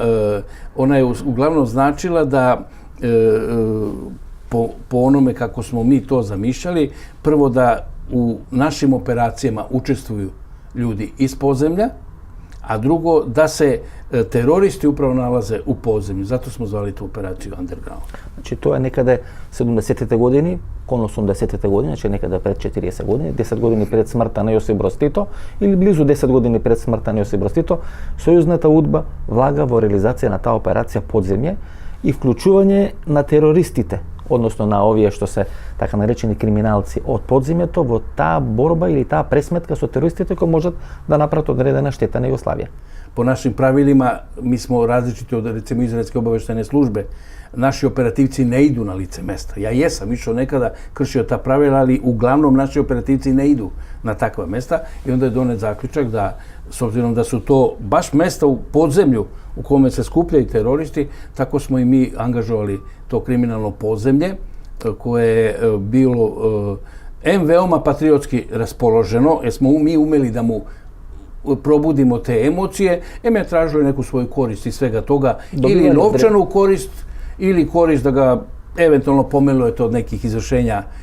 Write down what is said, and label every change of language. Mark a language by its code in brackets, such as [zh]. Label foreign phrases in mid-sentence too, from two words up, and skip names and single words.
[sr] Ona je uglavnom značila da po onome kako smo mi to zamišljali, prvo da u našim operacijama učestvuju ljudi iz podzemlja, a drugo da se teroristi upravo nalaze u podzemlju. Zato smo zvali tu operaciju Underground. [mk] Значи тоа е некаде 70-те години, кон 80-те години, значи некаде пред 40 години, 10 години пред смртта на Јосип Броз Тито или близу 10 години пред смртта на Јосип Броз Тито, сојузната УДБА влага во реализација на таа операција Подземје и вклучување на терористите, односно на овие што се така наречени криминалци од подземјето во таа борба или таа пресметка со терористите кои можат да направат одредена штета на Југославија. [sr] Po našim pravilima, mi smo različiti od recimo izraelske obaveštajne službe. Naši operativci ne idu na lice mesta. Ja jesam išao nekada, kršio ta pravila, ali uglavnom naši operativci ne idu na takva mesta i onda je donet zaključak da, s obzirom da su to baš mesta u podzemlju u kome se skupljaju teroristi, tako smo i mi angažovali to kriminalno podzemlje koje je bilo veoma patriotski raspoloženo, jer smo mi umeli da mu probudimo te emocije, je tražilo neku svoju korist iz svega toga, ili novčanu korist, ili korist da ga eventualno pomilujete od nekih izvršenja